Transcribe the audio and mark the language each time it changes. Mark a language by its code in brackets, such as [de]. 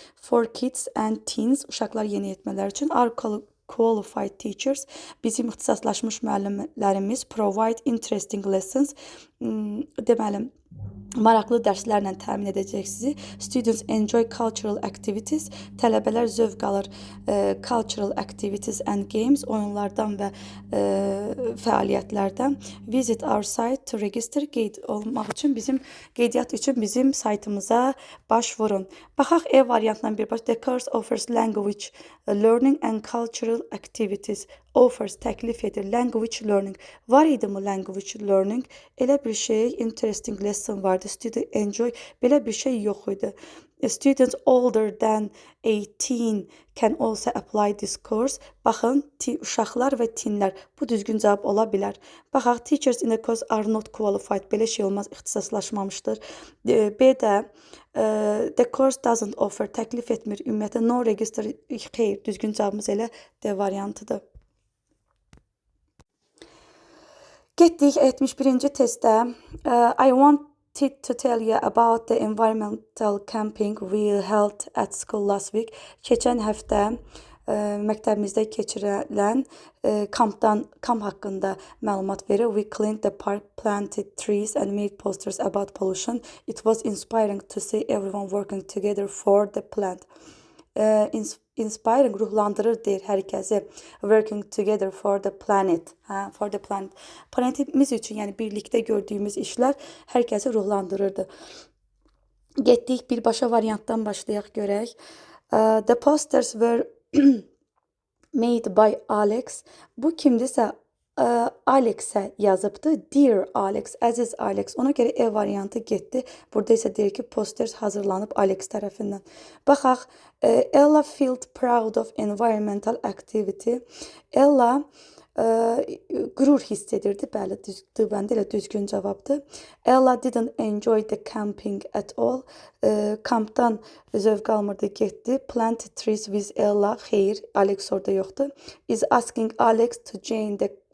[en] For kids and teens, [az] uşaqlar yeniyetmələr üçün. [en] Our qualified teachers, [az] bizim ixtisaslaşmış müəllimlərimiz [en] provide interesting lessons. [az] Deməli, maraqlı dərslərlə təmin edəcək sizi. [en] Students enjoy cultural activities. [az] Tələbələr zövq alır [en] cultural activities and games, [az] oyunlardan və fəaliyyətlərdən. [en] Visit our site to register, [az] qeyd olmaq üçün qeydiyyat üçün bizim saytımıza başvurun. Baxaq E variantından birbaşa. [en] The course offers language learning and cultural activities. [az] Offers, təklif edir. Language learning. Var idi mi language learning? Elə bir şey, [en] interesting lesson [az] vardı. [en] Student enjoy. [az] Belə bir şey yox idi. [en] Students older than 18 can also apply this course. [az] Baxın, uşaqlar və teenlər. Bu düzgün cavab ola bilər. Baxaq, [en] teachers in the course are not qualified. [az] Belə şey olmaz, ixtisaslaşmamışdır. B-də [en] the course doesn't offer, [az] təklif etmir ümumiyyətlə. [en] No register, [az] xeyr, düzgün cavabımız elə D variantıdır. Getdik 71-ci testdə. [en] I wanted to tell you about the environmental camping we held at school last week. [az] Keçən həftə məktəbimizdə keçirilən kamp haqqında məlumat verir. [en] We cleaned the park, planted trees and made posters about pollution. It was inspiring to see everyone working together for the plant. Inspiring, [az] ruhlandırır deyir hər kəsi. [en] Working together for the planet. For the planet. [az] Planetimiz üçün, yəni birlikdə gördüyümüz işlər hər kəsi ruhlandırırdı. Getdik, birbaşa variantdan başlayaq görək. [en] The posters were made by Alex. [az] Bu kimdirsə Alexə yazıbdı. [en] Dear Alex, [az] əziz Alex. Ona görə E variantı getdi. Burada isə deyir ki, poster hazırlanıb Alex tərəfindən. Baxaq, [en] Ella felt proud of environmental activity. [az] Ella qürur hiss edirdi. Bəli, bəndə elə düzgün cavabdır. [en] Ella didn't enjoy the camping at all. [az] Kampdan zövq almırdı, getdi. [en] Plant trees with Ella. [az] Xeyr, Alex orada yoxdur. [en] Is asking Alex to join the.